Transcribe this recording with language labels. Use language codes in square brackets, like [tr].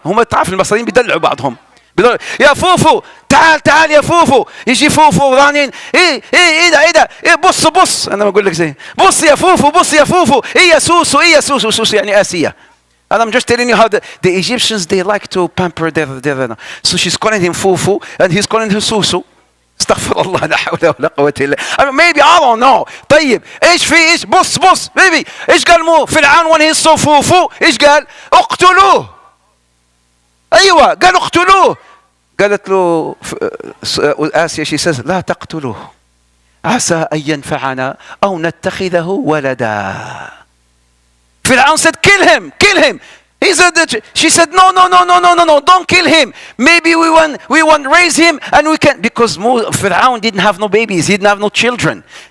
[ar] هم تعرف المصريين بيدلعوا بعضهم. يا فوفو تعال يا فوفو. يجي فوفو رانين. ايه ده بص انا بقول لك زي بص يا فوفو ايه يا سوسو يعني آسيا. [en] And I'm just telling you how the Egyptians, they like to pamper their. So she's calling him Fufu and he's calling her Susu. [ar] استغفر الله لا حول ولا قوة إلا. [en] Maybe I don't know. [ar] طيب ايش بص baby. ايش قال فرعون [en] when he saw Fufu؟ [ar] ايش قال؟ اقتلوه. ايوه قال اقتلوه. قالت له آسيا, [en] she says [ar] لا تقتلوه عسى أن ينفعنا أو نتخذه ولدا. فرعون [en] said kill him. He said that she said, no, don't kill him. Maybe we want raise him and we can, because Fir'aun didn't have no babies, he didn't have no children.